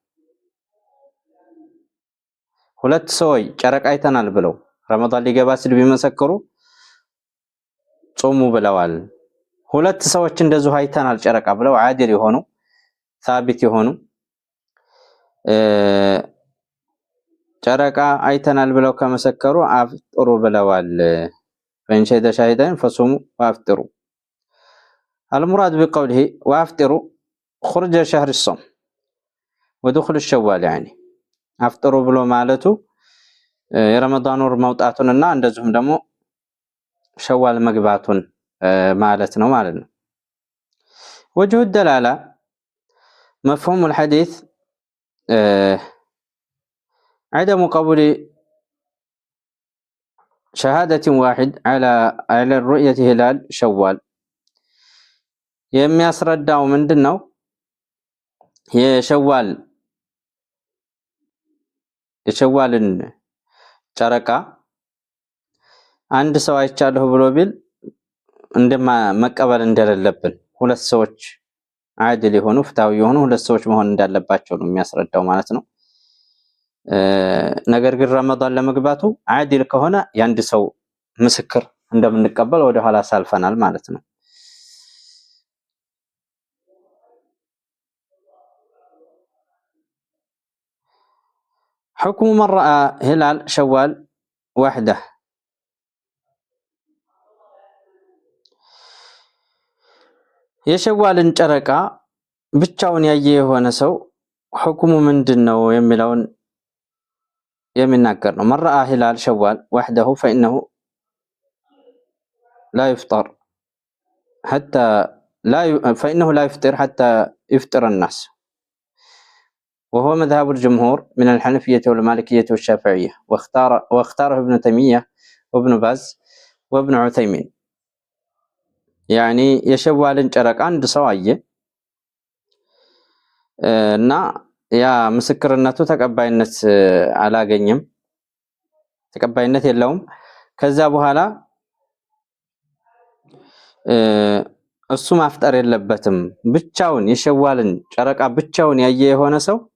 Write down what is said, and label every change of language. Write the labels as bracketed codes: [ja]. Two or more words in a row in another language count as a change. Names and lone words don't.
[am] ሁለት ሰዎች ጨረቃ አይተናል ብለው ረመዳን ሊገባ ሲል ቢመሰክሩ ጾሙ ብለዋል። ሁለት ሰዎች እንደዚሁ አይተናል ጨረቃ ብለው አዲል የሆኑ ሳቢት የሆኑ ጨረቃ አይተናል ብለው ከመሰከሩ አፍጥሩ ብለዋል። [ar] فإن شهد شاهدين فصوموا وأفطروا. المراد بقوله وأفطروا خرج شهر الصوم ودخول الشوال يعني [am] አፍጥሩ ብሎ ማለቱ የረመዳን ወር መውጣቱንና እንደዚሁም ደግሞ ሸዋል መግባቱን ማለት ነው ማለት ነው። [ar] وجه الدلالة مفهوم الحديث عدم قبول شهادة واحد على الرؤية هلال شوال [am] የሚያስረዳው ምንድነው? የሸዋልን ጨረቃ አንድ ሰው አይቻለሁ ብሎ ቢል መቀበል እንደሌለብን፣ ሁለት ሰዎች አድል የሆኑ ፍትሃዊ የሆኑ ሁለት ሰዎች መሆን እንዳለባቸው ነው የሚያስረዳው ማለት ነው። ነገር ግን ረመዳን ለመግባቱ አድል ከሆነ የአንድ ሰው ምስክር እንደምንቀበል ወደ ኋላ ሳልፈናል ማለት ነው። [ar] حكم من رأى هلال شوال وحده [am] የሸዋልን ጨረቃ ብቻውን ያየ የሆነ ሰው ሁክሙ ምንድነው የሚለውን የሚናገር ነው። [ar] من رأى هلال شوال وحده فإنه لا يفطر حتى يفطر الناس وهو مذهب الجمهور من الحنفية والمالكية والشافعية واختاره ابن تيمية وابن باز وابن عثيمين يعني [am] የሸዋልን ጨረቃ አንድ ሰው አየ እና ያ ምስክርነቱ ተቀባይነት አላገኘም፣ ተቀባይነት የለውም። ከዛ በኋላ እሱ ማፍጠር የለበትም። ብቻውን የሸዋልን ጨረቃ ብቻውን ያየ የሆነ ሰው